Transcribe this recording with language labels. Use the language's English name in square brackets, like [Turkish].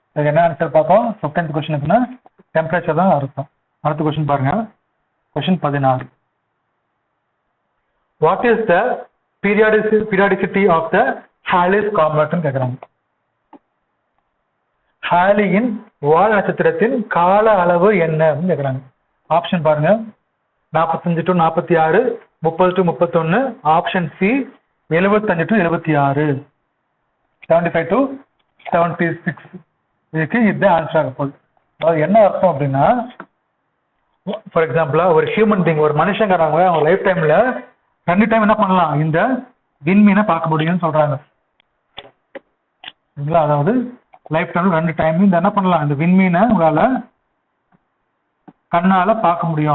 [Tamil] என்ன ஆன்சர் பார்த்தோம்? 15th கொஸ்டினுக்குன்னா temperature தான் அர்த்தம். அடுத்த கொஸ்டின் பாருங்க. Question 16. [English] What is the periodicity of the Halley's காமெட்னு கேட்குறாங்க. [Tamil] ஹாலியின் வால் நட்சத்திரத்தின் கால அளவு என்ன அப்படின்னு கேட்குறாங்க. ஆப்ஷன் பாருங்க. [English] 45 to 46, 30 to 31, option C 75 to 76, 75 to 76. [Tamil] இதுக்கு இதுதான் ஆன்சர் ஆக போகுது. அது என்ன அர்த்தம் அப்படின்னா, ஃபார் எக்ஸாம்பிளா ஒரு ஹியூமன் பீங், ஒரு மனுஷங்கிறாங்க, அவங்க லைஃப் டைம்ல 2 டைம் என்ன பண்ணலாம்? இந்த விண்மீனை பார்க்க முடியும்னு சொல்றாங்க. அதாவது லைஃப் டைம்ல 2 டைம் இந்த என்ன பண்ணலாம்? இந்த விண்மீனை உங்களால கண்ணால பார்க்க முடியும்.